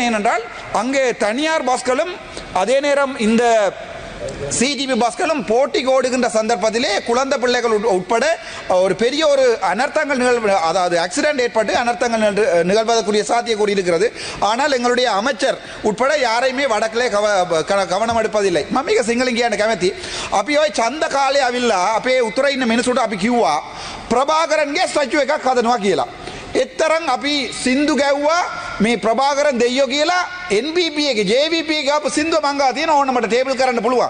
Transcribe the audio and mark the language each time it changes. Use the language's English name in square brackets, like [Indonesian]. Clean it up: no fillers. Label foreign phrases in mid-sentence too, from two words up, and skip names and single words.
[Tamil] என்னென்றால் அங்கே தனியார் பஸ்களும் அதே நேரம் இந்த சிடிபி பஸ்களும் போட்டிக்கு ஓடுகின்ற சந்தர்ப்பத்திலே குழந்தை பிள்ளைகள் உட்பட ஒரு பெரிய ஒரு அனர்த்தங்கள் அதாவது ஆக்சிடென்ட் ஏற்பட்டு அனர்த்தங்கள் நிகழ்வதற்குரிய சாத்தியக்கூறி இருக்கிறது. ஆனால் எங்களுடைய அமைச்சர் உட்பட யாரையுமே வடக்கிலே கவனம் எடுப்பதில்லை. [Sinhala] මම සිංහලෙන් කියන්න කැමති. අපි ඔය ඡන්ද කාලේ අවිල්ලා අපේ උතුරේ ඉන්න මිනිසුන්ට අපි කිව්වා ප්‍රභාකරන්ගේ ස්ටැචු එකක් හදනවා කියලා. එතරම් අපි සින්දු ගැව්වා මේ ප්‍රභාකරන් දෙයියෝ කියලා NPP එකේ JVP එකේ අප සින්දුව මං ගා තියෙන ඕන මට ටේබල් කරන්න පුළුවන්.